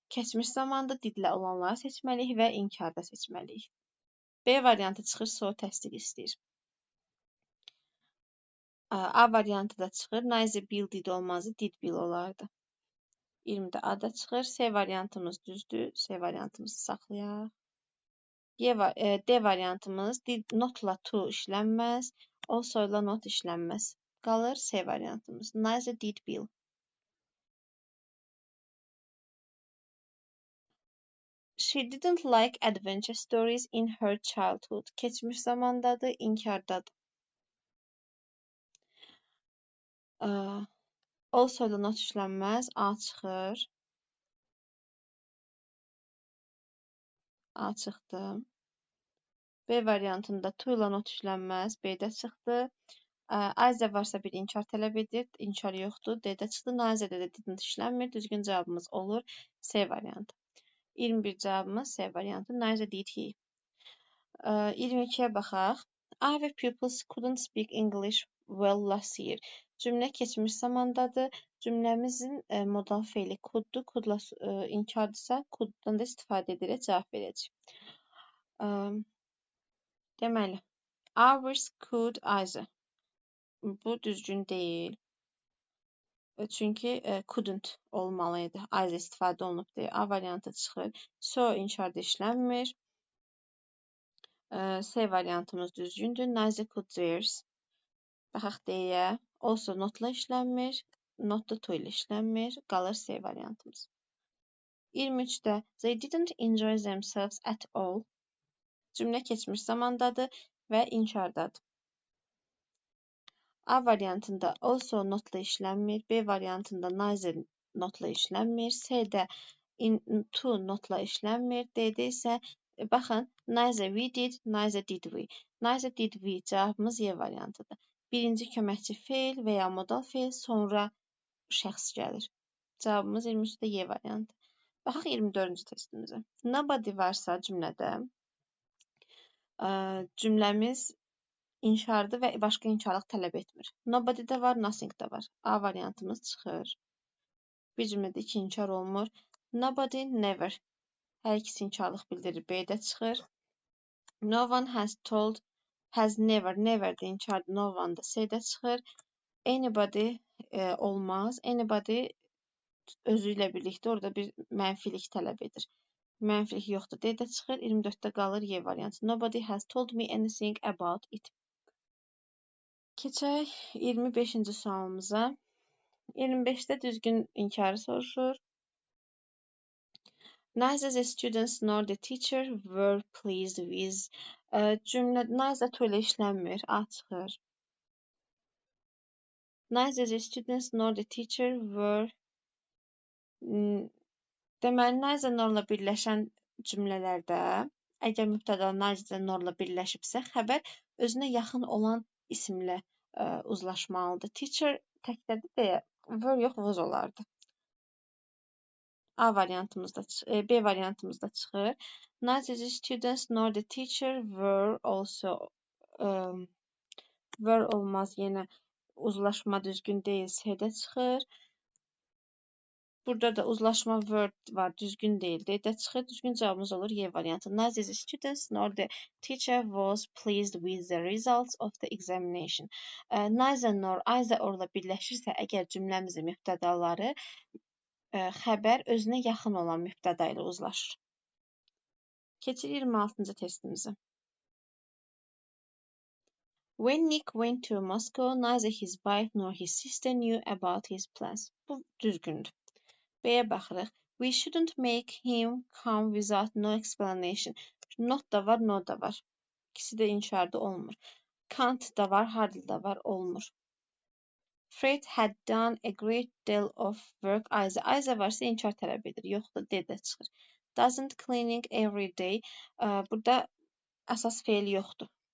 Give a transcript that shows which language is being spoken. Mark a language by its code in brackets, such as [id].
[az] Keçmiş zamanda didlə olanları seçməliyik və inkarda seçməliyik. B variantı çıxır, so təsdiq istəyir. A variantı da çıxır. [en] Neither Bill did olmazdı, did Bill olardı. [az] 20-də A da çıxır. C variantımız düzdür. C variantımızı saxlayaq. D variantımız notla to işlənməz. Also ilə not işlənməz. Qalır C variantımız. [en] Neither did Bill. She didn't like adventure stories in her childhood. [az] Keçmiş zamandadır, inkardadır. Also ilə not işlənməz. A çıxır. A çıxdı. B variantında to ilə not işlənməz. B-də çıxdı. Either varsa bir inkar tələb edir. İnkar yoxdur. D-də çıxdı. Neither-də də didn't işlənmir. Düzgün cavabımız olur C variantı. 21 cavabımız C variantı. [en] Neither did he. [az] 22-yə baxaq. [en] Our pupils couldn't speak English well last year. [az] Cümlə keçmiş zamandadır. Cümləmizin modal feili could-dur. Could-la inkardırsa, could-dan da istifadə edərək cavab verəcək. Deməli, [en] ours could either. [az] Bu düzgün deyil. Çünki couldn't olmalıydı. Either istifadə olunub deyə A variantı çıxır. So inkarda işlənmir. C variantımız düzgündür. [en] Neither could theirs. [az] Baxaq deyə. Also notla işlənmir. Not da to ilə işlənmir. Qalır C variantımız. [en] 23-də they didn't enjoy themselves at all. [az] Cümlə keçmiş zamandadır və inkardadır. A variantında also notla işlənmir. B variantında neither notla işlənmir. C-də to notla işlənmir. D-də isə baxın, [en] neither we did, neither did we. Neither did we [az] cavabımız Y variantıdır. Birinci köməkçi feil və ya modal feil, sonra şəxs gəlir. Cavabımız 23-də Y variantı. Baxaq 24-cü testimizə. Nobody varsa cümlədə cümləmiz inşardır və başqa inkarlıq tələb etmir. Nobody-də var, nothing-də var. A variantımız çıxır. Bir cümlədə iki inkar olmur. Nobody, never. Hər ikisi inkarlıq bildirir. B-də çıxır. No one has never. Never-də inkardır. No one-da C-də çıxır. Anybody olmaz. Anybody özü ilə birlikdə orada bir mənfilik tələb edir. Mənfilik yoxdur. D-də çıxır. 24-də qalır Y variantı. [en] Nobody has told me anything about it. [az] Keçək 25-ci sualımıza. 25-də düzgün inkarı soruşur. [en] Neither the students nor the teacher were pleased with. [az] Cümlə neither to ilə işlənmir. A çıxır. [en] Neither the students nor the teacher were. [az] Deməli, neither norla birləşən cümlələrdə əgər mübtəda neither norla birləşibsə, xəbər özünə yaxın olan isimlə uzlaşmalıdır. Teacher təkdədir deyə were yox was olardı. A variantımızda, B variantımızda çıxır. [en] Neither the students nor the teacher were also. [az] Were olmaz, yenə uzlaşma düzgün deyil, C-də çıxır. Burada da uzlaşma word var, düzgün deyil, D-də çıxır. Düzgün cavabımız olur Y variantı. [en] Neither the students nor the teacher was pleased with the results of the examination. [az] Neither nor, either orla birləşirsə, əgər cümləmizin mübtədaları xəbər özünə yaxın olan mübtəda ilə uzlaşır. Keçir 26-cı testimizə. [en] When Nick went to Moscow, neither his wife nor his sister knew about his plans. [az] Bu düzgündür. B-yə baxırıq. [en] We shouldn't make him come without no explanation. [az] Not da var, no da var. İkisi də inşarda olmur. Can't da var, hardly da var, olmur. [en] Fred had done a great deal of work. [az] Either varsa inkar tələb edir. Yoxdur, D-də çıxır. [en] Doesn't cleaning every day. [az] Burada əsas feil yoxdur.